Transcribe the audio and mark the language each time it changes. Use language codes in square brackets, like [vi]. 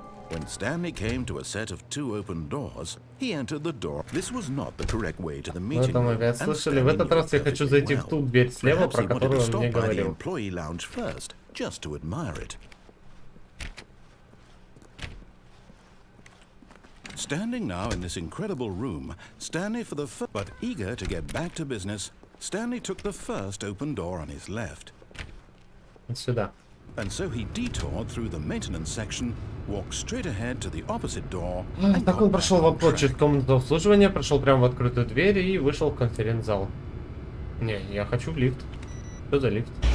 [en] When Stanley came to a set of 2 open doors, he entered the door. This was not the correct way to the meeting room. [ru] Вы слышали, в этот раз я хочу зайти в ту дверь слева, про которую он мне говорил. [en] Just to admire it. Standing now in this incredible room, Stanley for the first, but eager to get back to business, Stanley took the first open door on his left. [ru] Сюда. [en] And so he detoured through the maintenance section, walked straight ahead to the opposite door. [ru] Так он прошел в обход через комнату обслуживания, прошел прямо в открытую дверь и вышел в конференц-зал. Не, я хочу в лифт. Что за лифт?